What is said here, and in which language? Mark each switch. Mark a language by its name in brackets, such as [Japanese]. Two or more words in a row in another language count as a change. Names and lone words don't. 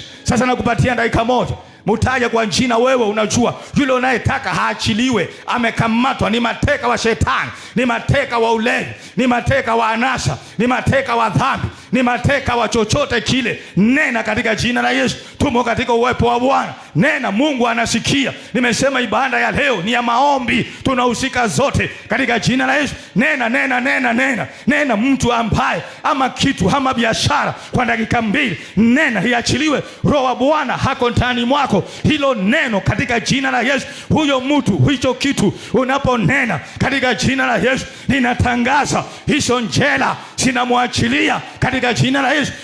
[Swahili] Sasa nakupatia dakika moja, mutaja kwa jina. Wewe unajua yule unayetaka haachiliwe, amekamatwa, ni mateka wa shetani, ni mateka wa ulevi, ni mateka wa anasa, ni mateka wa dhambi, ni mateka wa chochote kile. Nena katika jina la Yesu. Tumo katika uwepo wa Bwana. nena, Mungu anasikia. Nimesema ibada ya leo ni ya maombi, tunahusika zote katika jina la Yesu. Nena, nena, nena, nena, nena. Mtu ambaye ama kitu ama biashara kwa dakika 2, nena iachiliwe. Roho wa Bwana hako ndani mwako. Hilo neno katika jina la Yesu, huyo mtu, hicho kitu unaponena katika jina la Yesu, ninatangaza hizo njela sinamwachilia katika jina la Yesu.